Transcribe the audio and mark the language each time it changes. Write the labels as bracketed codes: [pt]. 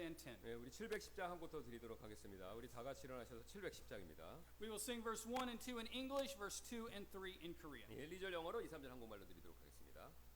[ko] 네, 우리 710장 한 곡 더 드리도록 하겠습니다. 우리 다 같이 일어나셔서 710장입니다. [en] We will sing verse 1 and 2 in English, verse 2 and 3 in Korean. [ko] 1, 2절 영어로 2, 3절 한국말로 드리도록 하겠습니다.